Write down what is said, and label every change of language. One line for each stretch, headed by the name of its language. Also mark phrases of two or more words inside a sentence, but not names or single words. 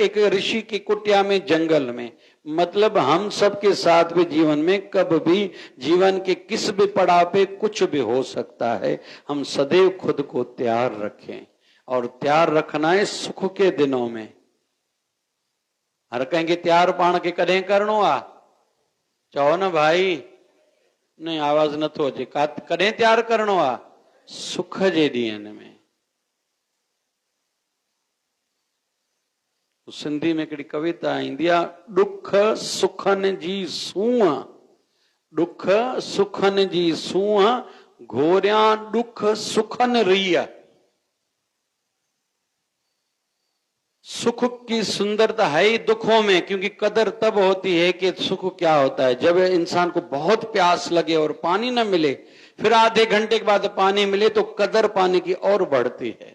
Hindi: एक ऋषि की कुटिया में, जंगल में। मतलब हम सबके साथ भी जीवन में कब भी, जीवन के किस भी पड़ाव पे कुछ भी हो सकता है। हम सदैव खुद को तैयार रखें, और तैयार रखना है सुख के दिनों में। हर कहेंगे
Sindhi: तैयार पाण के कदें करणो आ, चओ न भाई, नहीं आवाज न थो अचे, कदें तैयार करणो आ? सुख जे ॾींहंनि में। सिंधी में हिकिड़ी कविता ईंदी आहे, ॾुख सुखनि जी सूंहं, ॾुख सुखनि जी सूंहं, घोरियां ॾुख सुखनि रीह।
Hindi: सुख की सुंदरता है ही दुखों में, क्योंकि कदर तब होती है कि सुख क्या होता है, जब इंसान को बहुत प्यास लगे और पानी न मिले, फिर आधे घंटे के बाद पानी मिले, तो कदर पानी की और बढ़ती है।